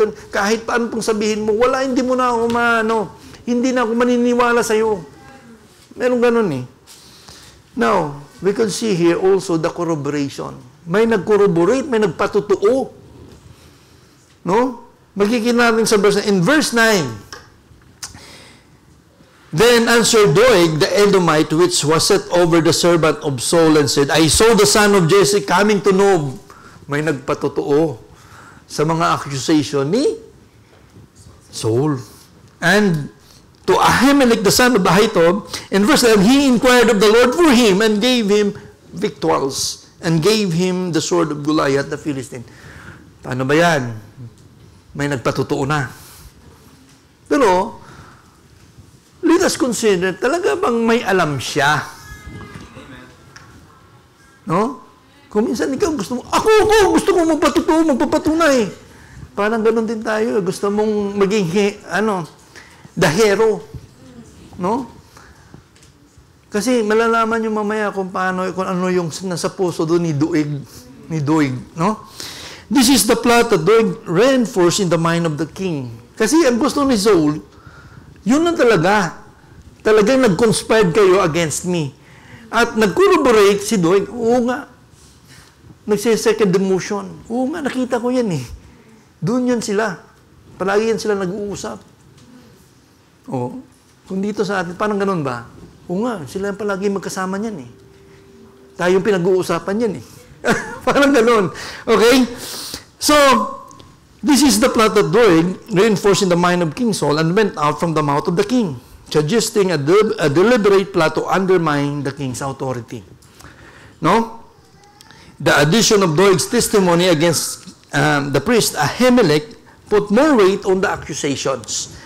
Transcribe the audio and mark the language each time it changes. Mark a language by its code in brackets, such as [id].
[tl] Kahit paano pang sabihin mo, wala, hindi mo na ako hindi na ako maniniwala sa'yo. Merong ganon eh. [en] Now, we can see here also the corroboration. [tl] May nag-corroborate, may nagpatutuo. [en] No? [tl] Magkikita natin sa verse, [en] in verse 9, then answered Doeg the Edomite, which was set over the servant of Saul, and said, I saw the son of Jesse coming to Nob. [tl] May nagpatutuo sa mga accusation ni Saul. [en] And to Ahimelech, the son of Ahitub, in verse 11, he inquired of the Lord for him, and gave him victuals, and gave him the sword of Goliath, the Philistine. [tl] Paano ba yan? May nagpatutuo na. Pero, [en] let us consider, [tl] talaga bang may alam siya? No? Kung minsan ikaw gusto mo, gusto ko magpapatunay. Parang ganun din tayo. Gusto mong maging, the hero. No? Kasi malalaman nyo mamaya kung ano yung nasa puso doon ni Doeg. No? [en] This is the plot that Doeg reinforced in the mind of the king. [tl] Kasi ang gusto ni Saul, yun na talaga. Talagang nag-conspired kayo [en] against me. [tl] At nag-corroborate si Doeg. Oo nga. Nagse-second demotion. Oo nga, nakita ko yan eh. Doon yan sila. Palagi yan sila nag-uusap. Oo. Kung dito sa atin, parang ganun ba? Oo nga, sila palagi magkasama niyan eh. Tayong pinag-uusapan yan eh. Parang ganun. Okay? [en] So, this is the plot that Doeg reinforced in the mind of King Saul and went out from the mouth of the king, suggesting a deliberate plot to undermine the king's authority. No? The addition of Doeg's testimony against the priest Ahimelech put more weight on the accusations.